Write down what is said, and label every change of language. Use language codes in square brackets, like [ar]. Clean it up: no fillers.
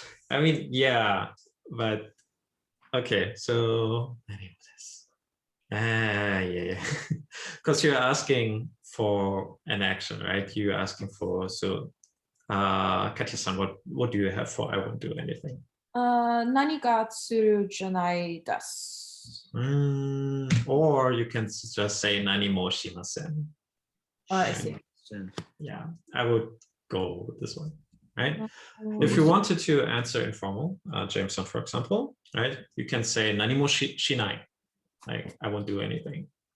[en] I mean, yeah, but okay, so yeah. Because you're asking for an action, right? You're asking for, so Katya-san, what do you have for I won't do anything? [ja] 何かするじゃないです。 [en] Or you can just say [ja] 何もしません. [en] I see. Yeah, I would go with this one, right? If you wanted to answer informal, Jameson, for example, right? You can say [ja] 何もしない, [en] like I won't do anything.